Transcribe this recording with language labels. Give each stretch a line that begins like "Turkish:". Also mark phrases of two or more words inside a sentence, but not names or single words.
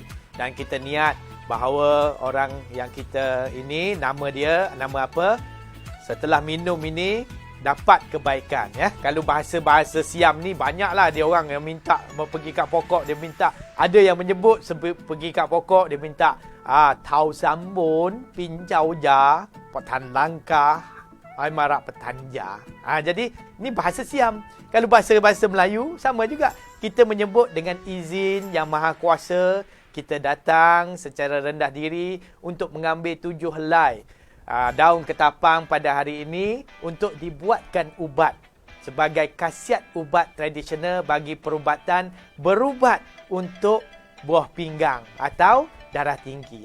Malay: Dan kita niat bahawa orang yang kita ini, nama dia, nama apa, setelah minum ini dapat kebaikan, ya. Kalau bahasa-bahasa Siam ni banyaklah dia orang yang minta pergi kat pokok, dia minta, ada yang menyebut pergi kat pokok, dia minta tau sambun pincau ja patan langkah ai marak petanja. Jadi ni bahasa Siam. Kalau bahasa Melayu sama juga, kita menyebut dengan izin Yang Maha Kuasa, kita datang secara rendah diri untuk mengambil 7 helai daun ketapang pada hari ini untuk dibuatkan ubat sebagai khasiat ubat tradisional bagi perubatan berubat untuk buah pinggang atau darah tinggi.